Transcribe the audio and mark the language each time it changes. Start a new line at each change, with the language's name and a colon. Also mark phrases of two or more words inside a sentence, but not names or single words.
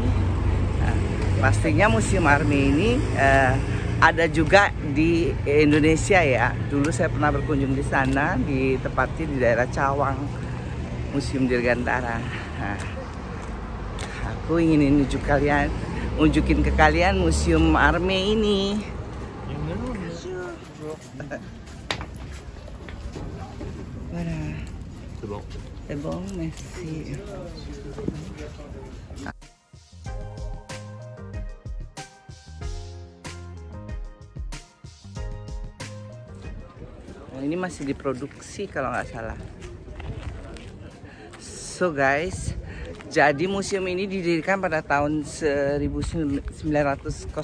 Indonesian: Nah, pastinya Museum Army ini ada juga di Indonesia ya. Dulu saya pernah berkunjung di sana, tepatnya di daerah Cawang, Museum Dirgantara. Nah, aku ingin unjukin ke kalian Museum Army ini. Voilà.
French: C'est bon. C'est bon, merci.
Indonesian: Nah, ini masih diproduksi kalau nggak salah.
English: So guys,
Indonesian: jadi museum ini didirikan pada tahun 1905.